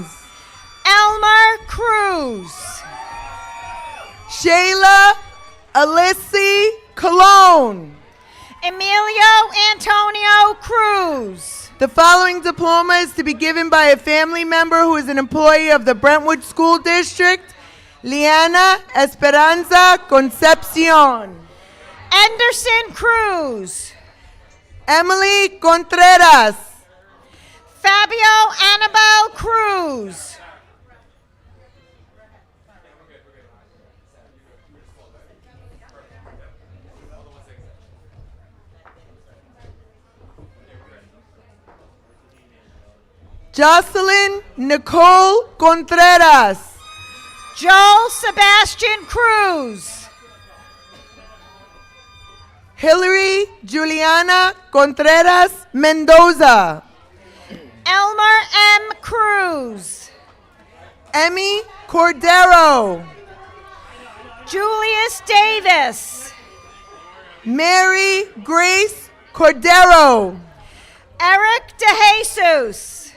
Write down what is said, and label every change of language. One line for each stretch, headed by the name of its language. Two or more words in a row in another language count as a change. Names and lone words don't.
English: Elmer Cruz. Shayla Alissi Cologne. Emilio Antonio Cruz. The following diploma is to be given by a family member who is an employee of the Brentwood School District. Liana Esperanza Concepcion. Anderson Cruz. Emily Contreras. Fabio Annabelle Cruz. Jocelyn Nicole Contreras. Joel Sebastian Cruz. Hillary Juliana Contreras Mendoza. Elmer M. Cruz. Emmy Cordero. Julius Davis. Mary Grace Cordero. Eric DeJesus.